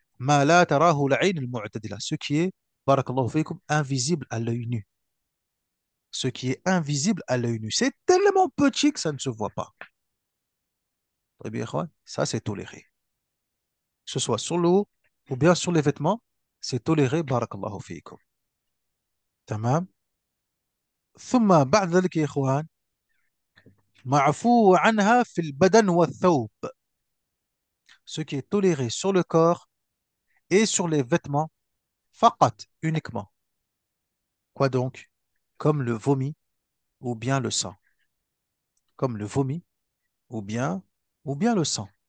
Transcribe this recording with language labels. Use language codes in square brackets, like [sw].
[ar] Ma la tarahu al-ayn al-mu'tadila. [fr] Ce qui est, barakallahu fikum, invisible à l'œil nu. Ce qui est invisible à l'œil nu. C'est tellement petit que ça ne se voit pas. Très bien, ikhwan. Ça, c'est toléré. Que ce soit sur l'eau ou bien sur les vêtements, c'est toléré, barakallahu fikum. [ar] تمام. ثم بعد ذلك يا إخوان معفو عنها في البدن والثوب. [fr] Ce qui est toléré sur le corps et sur les vêtements, faqat, uniquement. Quoi donc? Comme le vomi ou bien le sang. Comme le vomi ou bien le sang.